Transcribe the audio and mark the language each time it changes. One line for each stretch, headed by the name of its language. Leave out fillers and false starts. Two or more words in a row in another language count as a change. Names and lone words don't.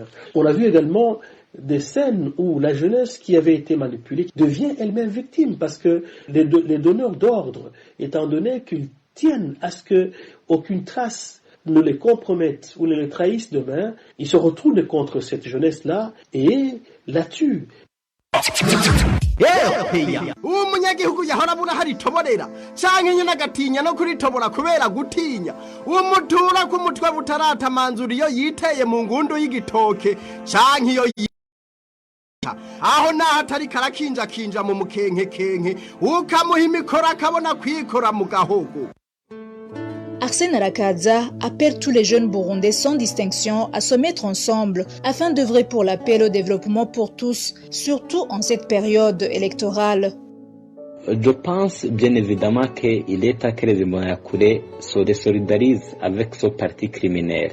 French: On a vu également des scènes où la jeunesse qui avait été manipulée devient elle-même victime parce que les donneurs d'ordre, étant donné qu'ils tiennent à ce qu'aucune trace ne les compromettent ou ne les trahissent demain, ils se retournent contre cette jeunesse-là et la tuent.
Rundi: umunyagihugu yahora abura haritoborera canke nyina agatinya no kuritobora kubera gutinya umutura ku mutwe butaratamanzura iyo yiteye mu ngundu y'igitoke canke iyo aho naho atari karakinja mu mukenke ukamuha imikoro akabona kwikora mu gahogo.
French: Arsène Arakaza appelle tous les jeunes Burundais sans distinction à se mettre ensemble afin d'œuvrer pour la paix et le développement pour tous, surtout en cette période électorale. Je pense bien évidemment qu'il est temps que les Imbonerakure se désolidarisent avec ce parti criminel.